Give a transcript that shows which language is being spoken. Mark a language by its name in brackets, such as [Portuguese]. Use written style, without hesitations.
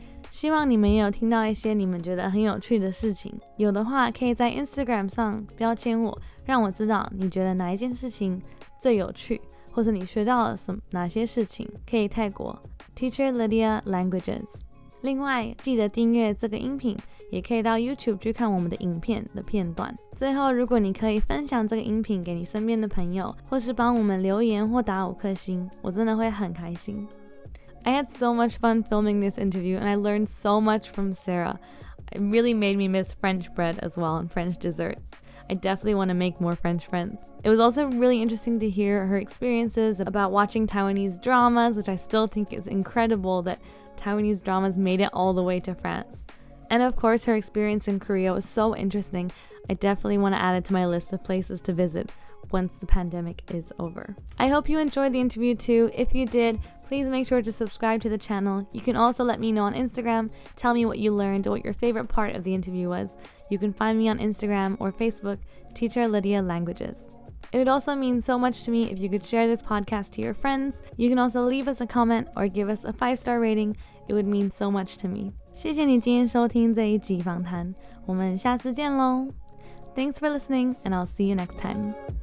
[Chinese] 希望你们也有听到一些你们觉得很有趣的事情，有的话可以在 Instagram 上标签我，让我知道你觉得哪一件事情最有趣，或者你学到了哪些事情，可以 tag 我 Teacher Lydia Languages。另外记得订阅这个音频，也可以到 YouTube 去看我们的影片的片段。最后如果你可以分享这个音频给你身边的朋友，或是帮我们留言或打5颗星，我真的会很开心。 [English] I had so much fun filming this interview, and I learned so much from Sarah. It really made me miss French bread as well and French desserts. I definitely want to make more French friends. It was also really interesting to hear her experiences about watching Taiwanese dramas, which I still think is incredible that Taiwanese dramas made it all the way to France. And of course, her experience in Korea was so interesting. I definitely want to add it to my list of places to visit once the pandemic is over. I hope you enjoyed the interview too. If you did, please make sure to subscribe to the channel. You can also let me know on Instagram, tell me what you learned or what your favorite part of the interview was. You can find me on Instagram or Facebook, Teacher Lydia Languages. It would also mean so much to me if you could share this podcast to your friends. You can also leave us a comment or give us a 5-star rating. It would mean so much to me. [Chinese] 谢谢你今天收听这一集访谈，我们下次见咯。 [English] Thanks for listening, and I'll see you next time.